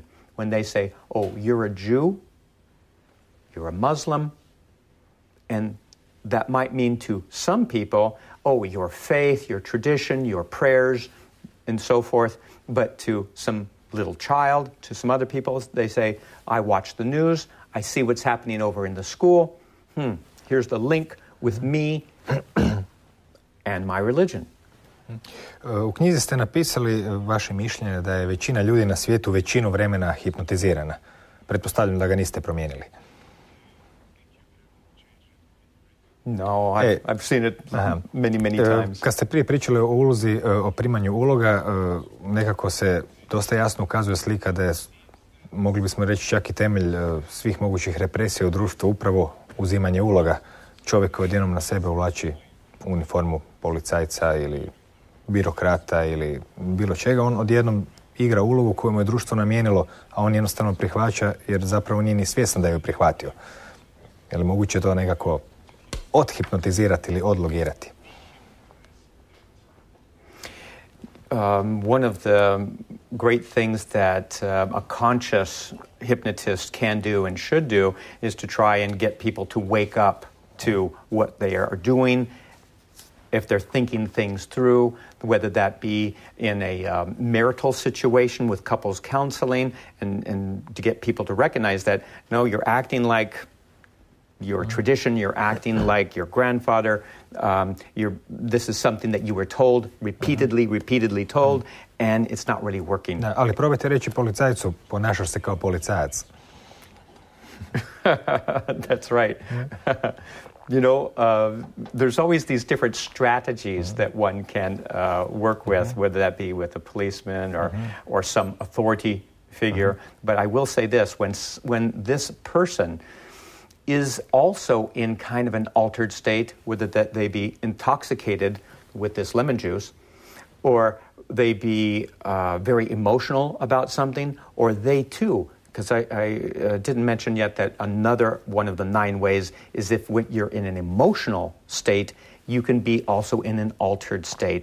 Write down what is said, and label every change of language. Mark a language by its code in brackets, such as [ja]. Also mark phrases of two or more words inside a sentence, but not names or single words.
[en] When they say, oh, you're a Jew, you're a Muslim, and that might mean to some people, oh, your faith, your tradition, your prayers, and so forth. But to some little child, to some other people, they say, I watch the news, I see what's happening over in the school. Here's the link with me and my religion. [hr] U knjizi ste napisali vaše mišljenje da je većina ljudi na svijetu većinu vremena hipnotizirana. Pretpostavljam da ga niste promijenili. [en] No, I've seen it many times. [hr] Kad ste prije pričali o ulozi, o primanju uloga, nekako se dosta jasno ukazuje slika da je, mogli bismo reći, čak i temelj svih mogućih represija u društvu upravo uzimanje uloga. Čovjek koji odjednom na sebe uvlači uniformu policajca ili birokrata ili bilo čega, on odjednom igra ulogu koju mu je društvo namijenilo, a on jednostavno prihvaća jer zapravo nije ni svjestan da ju je prihvatio. Je li moguće to nekako odhipnotizirati ili odlogirati? [en] One of the great things that a conscious hypnotist can do and should do is to try and get people to wake up to what they are doing, if they're thinking things through, whether that be in a marital situation with couples counseling, and to get people to recognize that, no, you're acting like your tradition, you're acting like your grandfather, this is something that you were told, repeatedly told, and it's not really working. [hr] Da, ali probajte reći policajcu, ponašaš se kao policajac. [en] That's right. You know, there's always these different strategies that one can work with, whether that be with a policeman or some authority figure. But I will say this, when this person is also in kind of an altered state, whether that they be intoxicated with this lemon juice, or they be very emotional about something, or they too, because I didn't mention yet that another one of the 9 ways is if when you're in an emotional state, you can be also in an altered state.